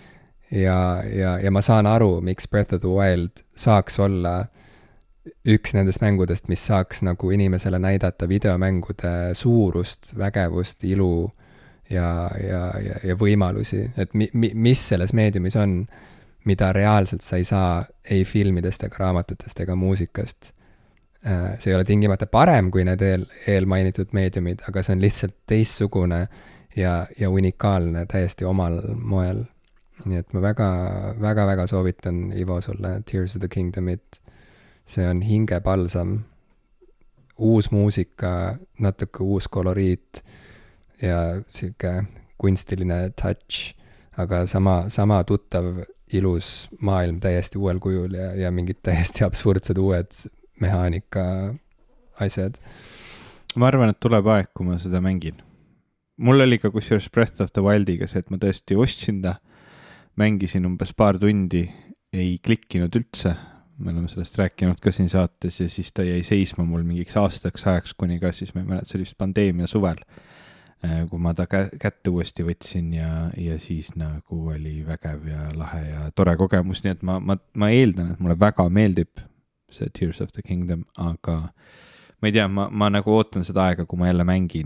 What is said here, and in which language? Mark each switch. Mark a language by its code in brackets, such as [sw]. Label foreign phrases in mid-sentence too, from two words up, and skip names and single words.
[et] Ja ma saan aru, miks Breath of the Wild saaks olla üks nendest mängudest, mis saaks nagu inimesele näidata videomängude suurust, vägevust, ilu ja võimalusi, et mis selles meediumis on, mida reaalselt sa ei saa ei filmidest ega raamatutest ega muusikast. See ei ole tingimata parem kui need eelmainitud meediumid, aga see on lihtsalt teistsugune ja unikaalne täiesti omal moel. Nii et ma väga soovitan Ivo sulle Tears of the Kingdomit. See on hingepalsam, uus muusika, natuke uus koloriit ja siuke kunstiline touch, aga sama tuttav ilus maailm täiesti uuel kujul ja mingid täiesti absurdsed uued mehaanika asjad. Ma arvan, et tuleb aeg, kui ma seda mängin. Mul oli ka kusjuures Breath of the Wildiga see, et ma tõesti ostsin ta, mängisin umbes paar tundi, ei klikkinud üldse, me oleme sellest rääkinud ka siin saates ja siis ta jäi seisma mul mingiks aastaks ajaks, kuni ka siis, ma ei mäleta, see oli just pandeemia suvel, kui ma ta kätte uuesti võtsin ja siis nagu oli vägev ja lahe ja tore kogemus, nii et ma eeldan, et mulle väga meeldib see Tears of the Kingdom, aga ma ei tea, ma nagu ootan seda aega, kui ma jälle mängin.